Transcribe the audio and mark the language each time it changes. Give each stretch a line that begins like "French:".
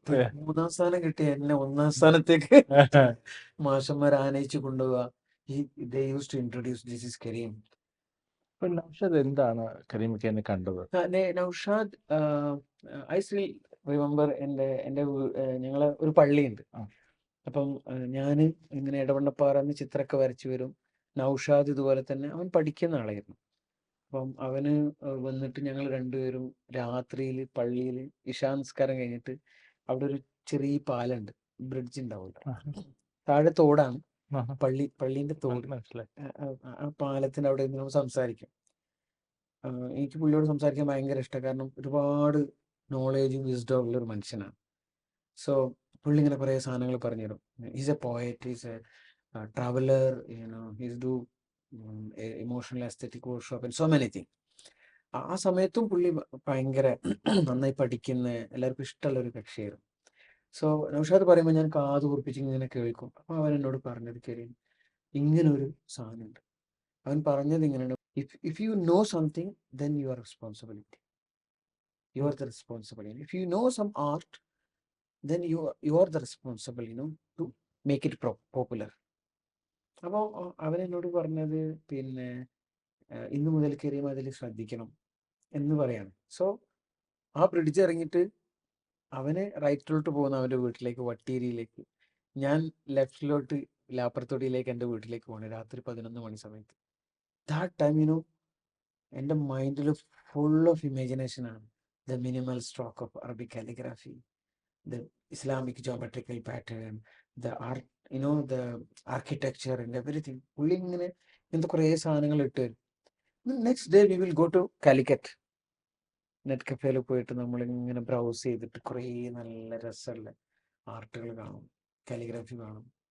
Malayalam: 3ാം സ്ഥാനം കിട്ടിയ എന്നെ 1ാം സ്ഥാനത്തേക്ക് മാഷന്മാർ ആനയിച്ചു കൊണ്ടുപോവുക.
English: They used to introduce, this is Kareem.
Malayalam: Naushad എന്താണ് കരീമിക്ക് എന്നെ കണ്ടത്? നൗഷാദ്,
English: I still remember
Malayalam: എൻ്റെ ഞങ്ങളെ ഒരു പള്ളിയുണ്ട്. അപ്പം ഞാൻ ഇങ്ങനെ ഇടവണ്ണപ്പാറ എന്ന് ചിത്രമൊക്കെ വരച്ചു വരും. നൗഷാദ് ഇതുപോലെ തന്നെ അവൻ പഠിക്കുന്ന ആളായിരുന്നു. അപ്പം അവന് വന്നിട്ട് ഞങ്ങൾ രണ്ടുപേരും രാത്രിയിൽ പള്ളിയിൽ ഇശാനസ്കാരം കഴിഞ്ഞിട്ട് അവിടെ ഒരു ചെറിയ പാലുണ്ട്, ബ്രിഡ്ജ് ഉണ്ടാവില്ല, താഴെ തോടാണ്, പള്ളീന്റെ തോട്, ആ പാലത്തിന്റെ അവിടെ നിന്ന് സംസാരിക്കും. എനിക്ക് പുള്ളിയോട് സംസാരിക്കാൻ ഭയങ്കര ഇഷ്ടം, കാരണം ഒരുപാട് നോളേജും വിസ്ഡം ഉള്ള ഒരു മനുഷ്യനാണ്. സോ പുള്ളി ഇങ്ങനെ കുറെ സാധനങ്ങൾ പറഞ്ഞു തരും.
English: Is a poet, is a traveller, is do emotional aesthetic workshop and so many thing.
Malayalam: ആ സമയത്തും പുള്ളി ഭയങ്കര നന്നായി പഠിക്കുന്ന, എല്ലാവർക്കും ഇഷ്ടമുള്ള ഒരു കക്ഷിയായിരുന്നു. സോ നൗഷാദ് പറയുമ്പോൾ ഞാൻ കാത് കുറിപ്പിച്ച് ഇങ്ങനെ കേൾക്കും. അപ്പൊ അവൻ എന്നോട് പറഞ്ഞത്, കരീം, ഇങ്ങനൊരു സാധനമുണ്ട്. അവൻ പറഞ്ഞത് ഇങ്ങനെയാണ്,
English: if you know something, then you are responsibility. You are the responsible. If you know some art, then you are the responsible, to make it popular.
Malayalam: അപ്പോൾ അവൻ എന്നോട് പറഞ്ഞത്, പിന്നെ ഇന്ന് മുതൽ കരീം അതിൽ ശ്രദ്ധിക്കണം എന്ന് പറയാണ്. സോ ആ ബ്രിഡ്ജ് ഇറങ്ങിയിട്ട് അവന് റൈറ്റിലോട്ട് പോകുന്ന അവൻ്റെ വീട്ടിലേക്ക്, വട്ടീരിയിലേക്ക്, ഞാൻ ലെഫ്റ്റിലോട്ട് ലാപ്പർത്തോടിയിലേക്ക് എൻ്റെ വീട്ടിലേക്ക് പോകണം രാത്രി 11 മണി സമയത്ത്.
English: That time എൻ്റെ മൈൻഡിൽ full of ഇമാജിനേഷനാണ്. The minimal stroke of Arabic calligraphy, the Islamic geometrical pattern, the art, the architecture and everything.
Malayalam: പുള്ളി ഇങ്ങനത്തെ കുറേ സാധനങ്ങൾ ഇട്ട് വരും.
English: Next day we will go to Calicut.
Malayalam: Net കഫേയിൽ പോയിട്ട് നമ്മളിങ്ങനെ ബ്രൗസ് ചെയ്തിട്ട് കുറേ നല്ല രസമുള്ള ആർട്ടുകൾ കാണും, കാലിഗ്രാഫി കാണും.